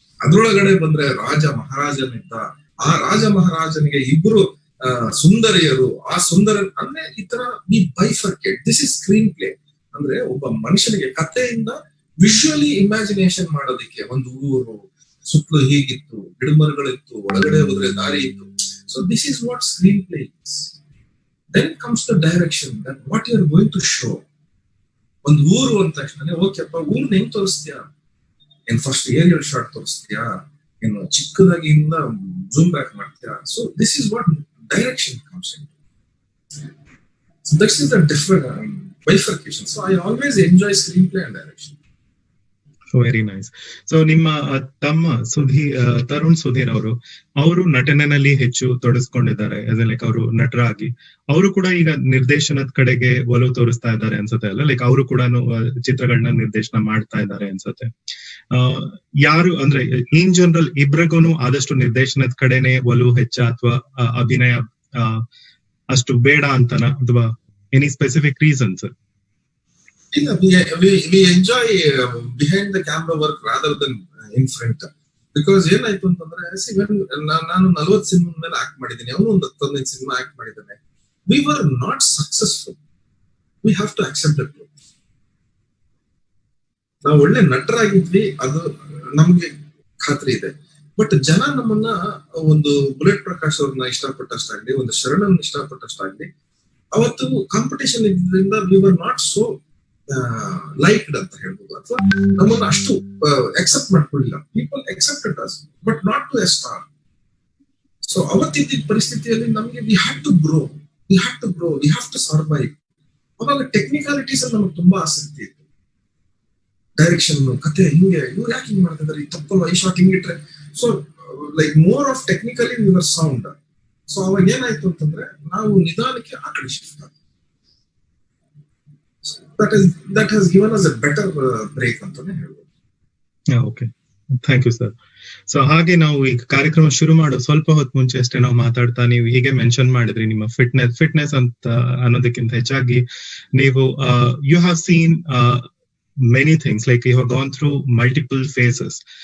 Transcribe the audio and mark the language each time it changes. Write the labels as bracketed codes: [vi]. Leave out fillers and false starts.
[kn] ಅದ್ರೊಳಗಡೆ ಬಂದ್ರೆ ರಾಜ ಮಹಾರಾಜನಿದ್ದ. ಆ ರಾಜ ಮಹಾರಾಜನಿಗೆ 2 ಸುಂದರಿಯರು. ಆ ಸುಂದರ ಅಂದ್ರೆ ಈ ತರ [en] We bifurcate. This is screenplay. [kn] ಅಂದ್ರೆ ಒಬ್ಬ ಮನುಷ್ಯನಿಗೆ ಕಥೆಯಿಂದ ವಿಜುವಲಿ ಇಮ್ಯಾಜಿನೇಷನ್ ಮಾಡೋದಿಕ್ಕೆ ಒಂದು ಊರು ಸುತ್ತಲೂ ಹೀಗಿತ್ತು, ಗಿಡಮರಗಳಿತ್ತು, ಒಳಗಡೆ ಹೋದ್ರೆ ದಾರಿ ಇತ್ತು. [en] So this is what screenplay is. Then comes the direction, that what you are going to show. [kn] ಒಂದು ಊರು ಅಂದ ತಕ್ಷಣ ಓಕೆಪ್ಪ, ಊರ್ನ ಹೆಂಗ್ ತೋರಿಸ್ತೀಯಾ? ಏನ್ ಫಸ್ಟ್ ಏರಿಯಲ್ ಶಾಟ್ ತೋರಿಸ್ತೀಯಾ? ಏನು ಚಿಕ್ಕದಾಗಿ ಜೂಮ್ ಬ್ಯಾಕ್ ಮಾಡ್ತೀಯಾ? [en] So this is what direction comes in. So that is the different bifurcation. So I always enjoy screenplay and direction. Very nice. [kn] So ನಿಮ್ಮ ತಮ್ಮ ತರುಣ್ ಸುಧೀರ್ ಅವರು ನಟನೆಯಲ್ಲಿ ಹೆಚ್ಚು ತೊಡಸ್ಕೊಂಡಿದ್ದಾರೆ. ಲೈಕ್ ಅವರು ನಟರಾಗಿ ಅವರು ಕೂಡ ಈಗ ನಿರ್ದೇಶನದ ಕಡೆಗೆ ಒಲವು ತೋರಿಸ್ತಾ ಇದ್ದಾರೆ ಅನ್ಸುತ್ತೆ ಅಲ್ಲ? ಲೈಕ್ ಅವರು ಕೂಡ ಚಿತ್ರಗಳನ್ನ ನಿರ್ದೇಶನ ಮಾಡ್ತಾ ಇದ್ದಾರೆ ಅನ್ಸುತ್ತೆ. ಯಾರು ಅಂದ್ರೆ [en] in general [kn] ಇಬ್ರಿಗೂ ಆದಷ್ಟು ನಿರ್ದೇಶನದ ಕಡೆನೆ ಒಲವು ಹೆಚ್ಚ ಅಥವಾ ಅಭಿನಯ ಅಷ್ಟು ಬೇಡ ಅಂತನ, ಅಥವಾ [en] Any specific reasons? ಇಲ್ಲ, we enjoy behind the camera work rather than in front. [kn] Because ಏನಾಯ್ತು ಅಂತಂದ್ರೆ, ನಾನು 40 ಸಿನಿಮಾ ಮೇಲೆ ಆಕ್ಟ್ ಮಾಡಿದ್ದೀನಿ, ಅವನು ಒಂದು 15 ಸಿನಿಮಾ ಆಕ್ಟ್ ಮಾಡಿದ್ದಾನೆ. [en] We were not successful. We have to accept it. [kn] ನಾವು ಒಳ್ಳೆ ನಟರಾಗಿದ್ವಿ, ಅದು ನಮ್ಗೆ ಖಾತ್ರಿ ಇದೆ. ಬಟ್ ಜನ ನಮ್ಮನ್ನ ಒಂದು ಬುಲೆಟ್ ಪ್ರಕಾಶ್ ಅವ್ರನ್ನ ಇಷ್ಟಪಟ್ಟಷ್ಟಾಗ್ಲಿ, ಒಂದು ಶರಣನ್ ಇಷ್ಟಪಟ್ಟಷ್ಟಾಗ್ಲಿ, ಅವತ್ತು ಕಾಂಪಿಟೇಷನ್ ಇದ್ರಿಂದ [en] we were not so liked [kn] ಅಂತ ಹೇಳ್ಬೋದು, ಅಥವಾ ನಮ್ಮನ್ನ ಅಷ್ಟು accept ಮಾಡ್ಕೊಳ್ಳಿಲ್ಲ. [en] People accepted us but not to a star. So [kn] ಅವತ್ತಿದ್ದ ಪರಿಸ್ಥಿತಿಯಲ್ಲಿ ನಮ್ಗೆ [en] We had to grow, we have to survive. [kn] ಅವಾಗ ಟೆಕ್ನಿಕಾಲಿಟೀಸ್ ಅಲ್ಲಿ ನಮ್ಗೆ ತುಂಬಾ ಆಸಕ್ತಿ ಇತ್ತು. ಡೈರೆಕ್ಷನ್, ಕತೆ, ಹಿಂಗೆ ಇವ್ರು ಯಾಕೆ ಹಿಂಗ್ ಮಾಡ್ತಿದ್ದಾರೆ, ಈ ತಪ್ಪಲ್ಲ, ಈ shot ಹಿಂಗಿಟ್ರೆ. So [en] Like more of technically we were sound. [kn] So ಅವಾಗ ಏನಾಯ್ತು ಅಂತಂದ್ರೆ, ನಾವು ನಿಧಾನಕ್ಕೆ ಆ ಕಡೆ ಶಿಫ್ಟ್ ಆಗ. [en] That has given us a better break [kn] ಅಂತಾನೆ ಹೇಳ್ಬೋದು. [en] Okay, thank you sir. [kn] So ಹಾಗೆ ನಾವು ಈಗ ಕಾರ್ಯಕ್ರಮ ಶುರು ಮಾಡೋ ಸ್ವಲ್ಪ ಹೊತ್ತು ಮುಂಚೆ ಅಷ್ಟೇ ನಾವು ಮಾತಾಡ್ತಾ ನೀವು ಹೀಗೆ ಮೆನ್ಷನ್ ಮಾಡಿದ್ರಿ ನಿಮ್ಮ ಫಿಟ್ನೆಸ್ ಅಂತ ಅನ್ನೋದಕ್ಕಿಂತ ಹೆಚ್ಚಾಗಿ ನೀವು [en] You have seen many things, like you have gone through multiple phases.